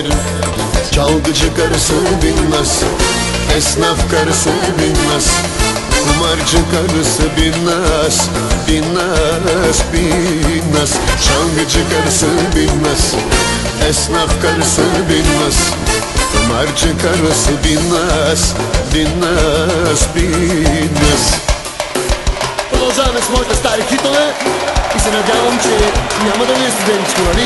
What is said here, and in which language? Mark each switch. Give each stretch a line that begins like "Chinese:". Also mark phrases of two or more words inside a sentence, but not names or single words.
Turkish: Çalgıcı karısı bilmez, esnaf karısı bilmez, kumarcı karısı bilmez, bilmez, bilmez. Çalgıcı karısı bilmez, esnaf karısı bilmez, kumarcı karısı bilmez, bilmez, bilmez.
Bulgarian: Продължаваме с моите стари хитове и се надявам, че няма да ви е студеничко, нали?